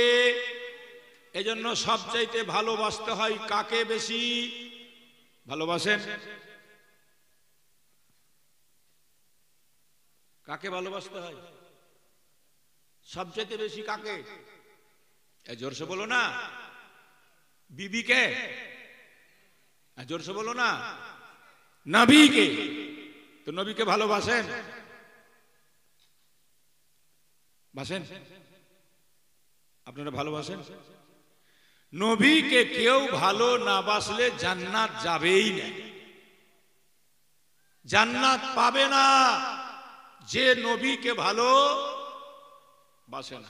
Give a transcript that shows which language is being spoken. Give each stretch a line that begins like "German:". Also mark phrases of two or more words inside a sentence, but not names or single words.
Bangla: এজন্য সবচাইতে ভালোবাসতে হয় কাকে বেশি ভালোবাসেন? কাকে ভালোবাসতে হয় সবচাইতে বেশি? কাকে?
Hindi: जोर से बोलो ना। बीबी के? जोर से बोलो ना। नबी के।
Bangla: তো নবীকে ভালোবাসেন? বাসেন? আপনারা ভালোবাসেন? নবীকে কেউ ভালো না বাসলে জান্নাত যাবেই না, জান্নাত পাবে না যে নবীকে ভালো বাসে না।